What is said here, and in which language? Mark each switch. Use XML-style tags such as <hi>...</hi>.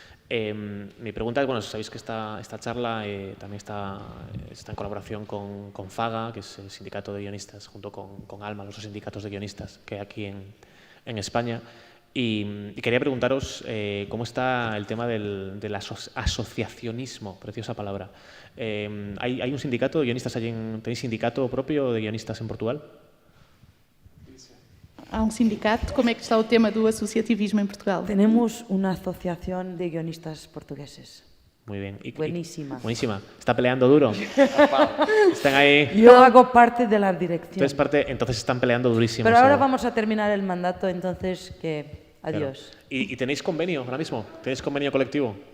<es>Mi pregunta es, bueno, sabéis que esta charla también está en colaboración con FAGA, que es el sindicato de guionistas, junto con ALMA, los dos sindicatos de guionistas que hay aquí en España. Y quería preguntaros cómo está el tema del asociacionismo, preciosa palabra. ¿Hay un sindicato de guionistas allí? ¿Tenéis sindicato propio de guionistas en Portugal?</es> <pt>Há um sindicato? Como é que está o tema do associativismo em Portugal?</pt> <es>Tenemos una asociación de guionistas portugueses. Muy bien. Buenísima. Buenísima. ¿Está peleando duro? Están ahí. Yo hago parte de la dirección. Entonces están peleando durísimo. Pero ahora vamos a terminar el mandato, entonces que adiós. Claro. ¿Y tenéis convenio ahora mismo? ¿Tenéis convenio colectivo?</es>